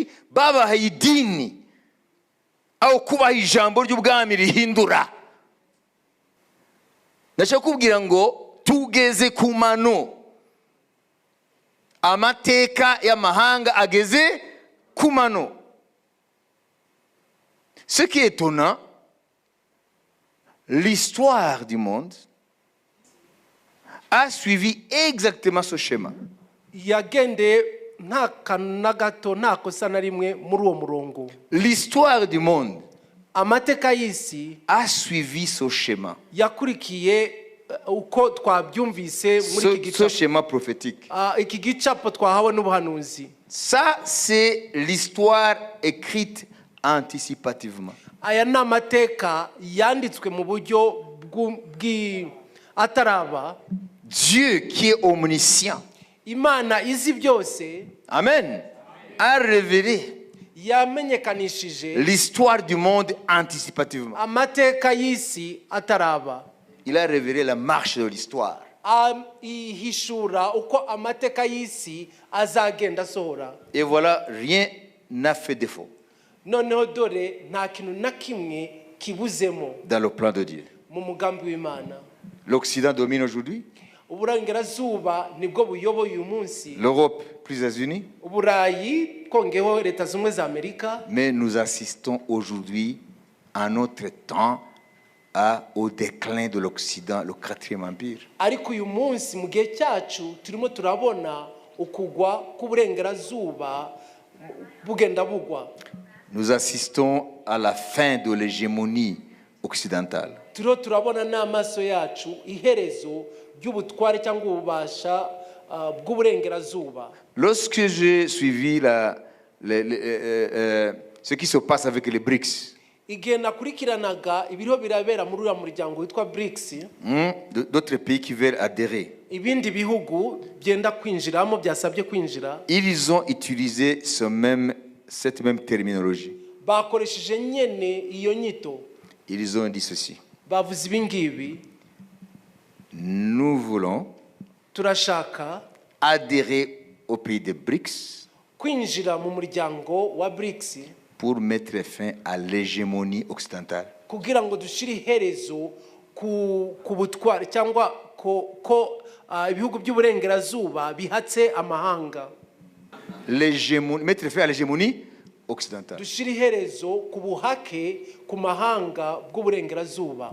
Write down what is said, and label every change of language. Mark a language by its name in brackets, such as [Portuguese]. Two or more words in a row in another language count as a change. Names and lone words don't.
[Kinyarwanda] Babahaye idini aho kubaha ijambo ry'ubwami rihindura. Ndashaka kubwira ngo tugeze ku mano. Amateka y'amahanga ageze ku mano. [French] Ce qui est étonnant, l'histoire du monde a suivi exactement ce schéma. L'histoire du monde a suivi ce schéma. Ce schéma prophétique. Ça, c'est l'histoire écrite anticipativement. [Kinyarwanda] Aya ni amateka yanditswe mu buryo ataraba. [French] Dieu qui est omniscient, [Kinyarwanda] Imana izi byose, [French] amen, a révélé [Kinyarwanda] yamenyekanishije [French] l'histoire du monde anticipativement. [Kinyarwanda] Amateka y'isi ataraba. [French] Il a révélé la marche de l'histoire. [Kinyarwanda] Ihishura uko amateka y'isi azagenda sohora. [French] Et voilà, rien n'a fait défaut. [Kinyarwanda] Noneho dore nta kintu na kimwe kibuzemo [French] dans le plan de Dieu. [Kinyarwanda] Mu mugambi w'Imana. [French] L'Occident domine aujourd'hui. [Kinyarwanda] Uburengerazuba nibwo buyoboye uyu munsi. [French] L'Europe plus les États-Unis. [Kinyarwanda] Uburayi kongeho leta zimwe za Amerika. [French] Mais nous assistons aujourd'hui à notre temps au déclin de l'Occident, le 4e empire. [Kinyarwanda] Ariko uyu munsi mu gihe cyacu turimo turabona ukugwa k'uburengerazuba bugenda bugwa. [French] Nous assistons à la fin de l'hégémonie occidentale. [Kinyarwanda] Turiho turabona n'amaso yacu iherezo ry'ubutware cyangwa ububasha bw'uburengerazuba. [French] Lorsque j'ai suivi ce qui se passe avec les BRICS, [Kinyarwanda] Igihe nakurikiranaga ibiriho birabera muri uriya muryango witwa BRICS, [French] d'autres pays qui veulent adhérer, [Kinyarwanda] ibindi bihugu byenda kwinjiramo byasabye kwinjira, [French] ils ont utilisé cette même terminologie. [Kinyarwanda] bakoresheje nyene iyo nyito. [French] Ils ont dit ceci: [Kinyarwanda] Bavuze ibi ngibi: [French] nous voulons [Kinyarwanda] turashaka [French] adhérer au pays des BRICS [Kinyarwanda] kwinjira mu muryango wa BRICS [French] pour mettre fin à l'hégémonie occidentale. [Kinyarwanda] kugira ngo dushire iherezo ku butware cyangwa ko ibihugu by'uburengerazuba bihatse amahanga. [French] Mettre fin à l'hégémonie occidentale. [Kinyarwanda] Dushire iherezo ku buhake ku mahanga bw'uburengerazuba.